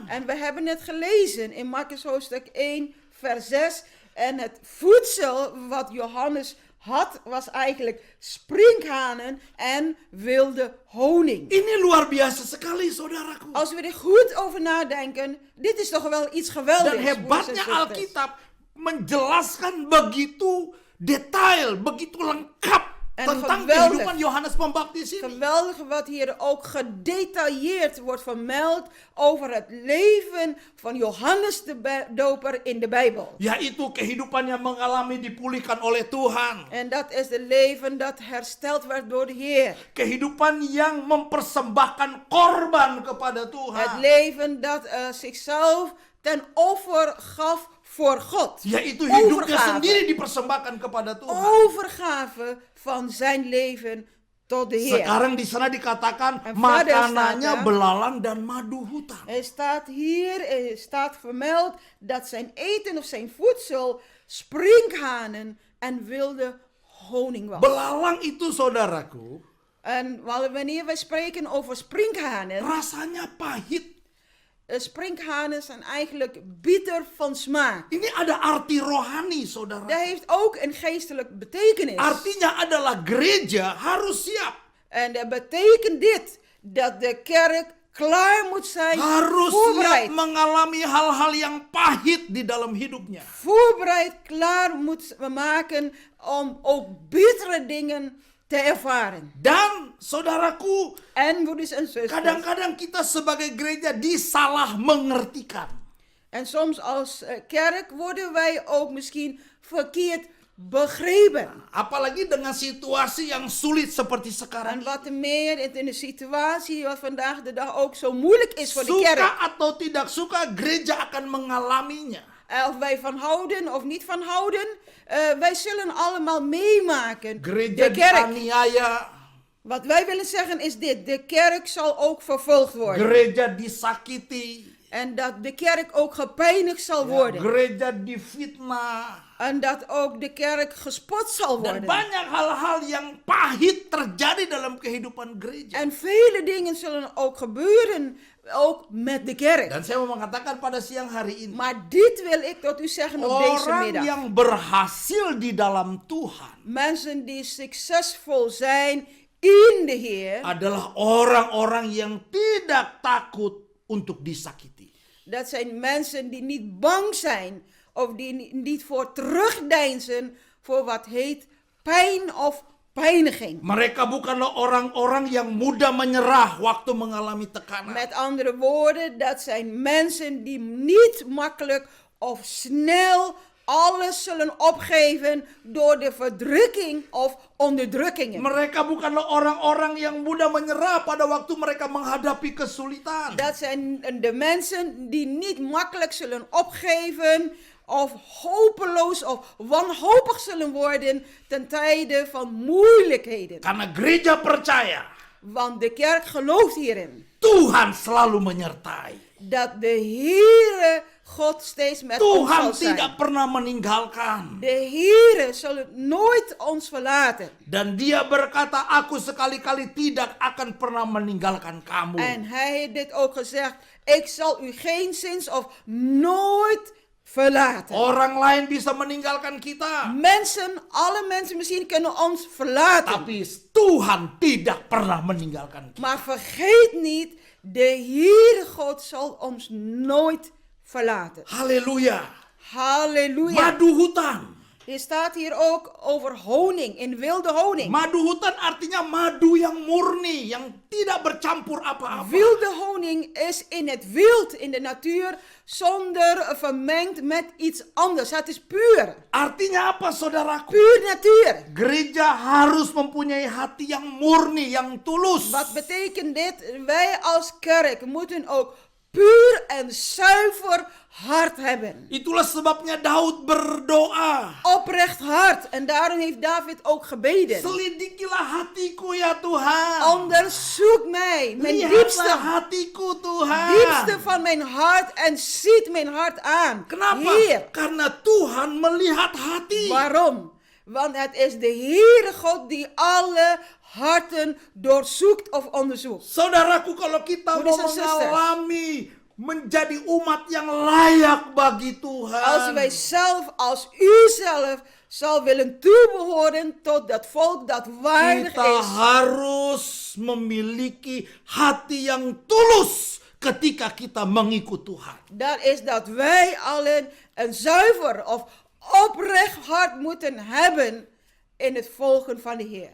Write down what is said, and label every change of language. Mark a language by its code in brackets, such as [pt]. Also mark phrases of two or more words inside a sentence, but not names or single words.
[nl] En we hebben het gelezen in Markus hoofdstuk 1 vers 6. En het voedsel wat Johannes had was eigenlijk sprinkhanen en wilde honing. [id] Ini luar biasa sekali saudaraku. [nl] Als we er goed over nadenken, dit is toch wel iets geweldigs. [id] Dan hebatnya Alkitab menjelaskan begitu detail, begitu lengkap [nl] En [id] tentang [nl] geweldig. [id] kehidupan Yohanes Pembaptis ini. [nl] Geweldig wat hier ook gedetailleerd wordt vermeld over het leven van Johannes de Doper in de Bijbel. [id] Yaitu kehidupan yang mengalami dipulihkan oleh Tuhan. [nl] En dat is het leven dat hersteld werd door de Heer. [id] Kehidupan yang mempersembahkan korban kepada [nl] Het [id] Tuhan. [nl] leven dat zichzelf ten offer gaf voor God. [id] Yaitu hidupnya [nl] Overgave. [id] sendiri dipersembahkan kepada Tuhan. [nl] Overgave van zijn leven tot de Heer. [id] Sekarang di sana dikatakan [nl] En verder [id] makanannya [nl] staat er, [id] belalang dan madu hutan. [nl] Er staat vermeld dat zijn eten of zijn voedsel sprinkhanen en wilde honing was. [id] Belalang itu saudaraku, [nl] En wanneer wij spreken over sprinkhanen, [id] rasanya pahit. [nl] sprinkhanen zijn eigenlijk bitter van smaak. [id] Ini ada arti rohani, saudara. [nl] Dat heeft ook een geestelijk betekenis. [id] Artinya adalah gereja harus siap. [nl] En dat betekent dit, dat de kerk klaar moet zijn, [id] Harus [nl] voorbereid. [id] siap mengalami hal-hal yang pahit di dalam hidupnya. [nl] Voorbereid, klaar moet maken om ook bittere dingen te ervaren. [id] Dan saudaraku, [nl] En broeders en zusters. [id] kadang-kadang kita sebagai gereja disalah mengertikan. [nl] En soms als kerk worden wij ook misschien verkeerd begrepen. [id] Apalagi dengan situasi yang sulit seperti sekarang. [nl] En wat meer in de situatie wat vandaag de dag ook zo moeilijk is voor de kerk. [id] Suka atau tidak suka, gereja akan mengalaminya. [nl] Of wij van houden of niet van houden. Wij zullen allemaal meemaken. [id] Gereja [nl] De kerk. [id] dianiaya, [nl] Wat wij willen zeggen is dit. De kerk zal ook vervolgd worden. [id] gereja disakiti, [nl] En dat de kerk ook gepijnigd zal worden. [id] gereja difitnah. [nl] En dat ook de kerk gespot zal [id] Dan [nl] worden. [id] banyak hal-hal yang pahit terjadi dalam kehidupan gereja. [nl] En vele dingen zullen ook gebeuren. Ook met de kerk. [id] Dan saya mau mengatakan pada siang hari ini, [nl] Maar dit wil ik tot u zeggen op deze [id] orang [nl] middag. [id] yang berhasil di dalam Tuhan [nl] Mensen die succesvol zijn in de Heer. [id] adalah orang-orang yang tidak takut untuk disakiti. [nl] Dat zijn mensen die niet bang zijn of die niet voor terugdeinzen voor wat heet pijn of pijniging. [id] Mereka bukanlah orang-orang yang mudah menyerah waktu mengalami tekanan. [nl] Met andere woorden, dat zijn mensen die niet makkelijk of snel alles zullen opgeven door de verdrukking of onderdrukkingen. [id] Mereka bukanlah orang-orang yang mudah menyerah pada waktu mereka menghadapi kesulitan. [nl] Dat zijn de mensen die niet makkelijk zullen opgeven of hopeloos of wanhopig zullen worden ten tijde van moeilijkheden. [id] Karena gereja percaya [nl] Want de kerk gelooft hierin. [id] Tuhan selalu menyertai. [nl] Dat de Heere God steeds met ons [id] Tuhan [nl] zal zijn. [id] tidak pernah meninggalkan. [nl] De Heere zal nooit ons verlaten. [id] Dan dia berkata, aku sekali-kali tidak akan pernah meninggalkan kamu. [nl] En hij heeft dit ook gezegd. Ik zal u geen zins of nooit verlaten. [id] Orang lain bisa meninggalkan kita. [nl] Alle mensen misschien kunnen ons verlaten. [id] Tapi Tuhan tidak pernah meninggalkan kita. [nl] Maar vergeet niet, de Heere God zal ons nooit verlaten. [id] Haleluya. [nl] Halleluja. [id] Madu hutan. [nl] Er staat hier ook over honing, in wilde honing. [id] Madu hutan artinya madu yang murni, yang tidak bercampur apa-apa. [nl] Wilde honing is in het wild, in de natuur, zonder vermengd met iets anders. Het is puur. [id] Artinya apa, saudaraku? [nl] Puur natuur. [id] Gereja harus mempunyai hati yang murni, yang tulus. [nl] Wat betekent dit? Wij als kerk moeten ook puur en zuiver hart hebben. [id] Itulah sebabnya Daud berdoa. [nl] Oprecht hart. En daarom heeft David ook gebeden. [id] Selidikilah hatiku ya Tuhan. [nl] Onderzoek mij, mijn [id] Lihatlah [nl] diepste, [id] hatiku Tuhan. [nl] diepste van mijn hart en ziet mijn hart aan. [id] Kenapa? [nl] Heer, [id] Karena Tuhan melihat hati. [nl] waarom? Want het is de Heere God die alle harten doorzoekt of onderzoekt. [id] Saudaraku, kalau kita mau [en] Brothers and sisters. [id] mengalami menjadi umat yang layak bagi Tuhan. [nl] Als wij zelf, als u zelf, zal willen toebehoren tot dat volk dat waardig [id] Kita [nl] is. [id] harus memiliki hati yang tulus ketika kita mengikut Tuhan. [nl] Dat is dat wij allen een zuiver of oprecht hart moeten hebben in het volgen van de Heer.